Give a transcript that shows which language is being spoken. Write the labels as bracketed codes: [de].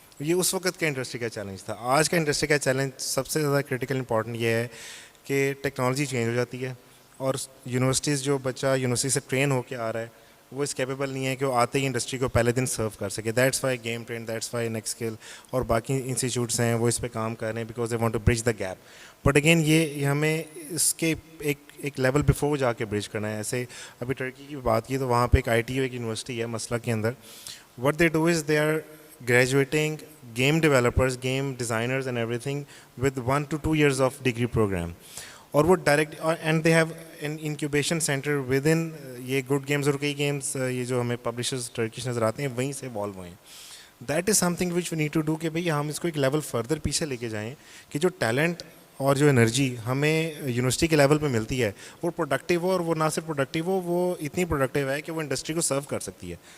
[ur] یہ اس وقت کا انڈسٹری کا چیلنج تھا. آج کا انڈسٹری کا چیلنج سب سے زیادہ کرٹیکل امپورٹنٹ یہ ہے کہ ٹیکنالوجی چینج ہو جاتی ہے اور یونیورسٹیز جو بچہ یونیورسٹی سے ٹرین ہو کے آ رہا ہے وہ اس کیپیبل نہیں ہے کہ وہ آتے ہی انڈسٹری کو پہلے دن سرو کر سکے. [en] that's why game trend, that's why next skill [ur] اور باقی انسٹیٹیوٹس ہیں وہ اس پہ کام کر رہے ہیں [en] Because they want to bridge the gap. But again [ur] یہ ہمیں اس کے ایک لیول بفور جا کے برج کرنا ہے. ایسے ابھی ٹرکی کی بات کی تو وہاں پہ ایک ITU ایک یونیورسٹی ہے مسلک کے اندر. [en] What they do is they are graduating game developers, game designers and everything with 1 to 2 years of degree programme. [ur] اور وہ direct [en] and they have an incubation centre with in [ur] یہ good games, اور کئی games یہ جو ہمیں publishers Turkish نظر آتے ہیں وہیں سے ایوالو ہوئے ہیں. [en] that is something which we need to do [ur] کہ بھئی ہم اس کو ایک لیول فردر پیچھے لے کے جائیں کہ جو ٹیلنٹ اور جو انرجی ہمیں یونیورسٹی کے لیول پہ ملتی ہے وہ پروڈکٹیو ہو, اور وہ نہ صرف پروڈکٹیو ہو, وہ اتنی پروڈکٹیو ہے کہ وہ انڈسٹری کو سرو کر سکتی ہے.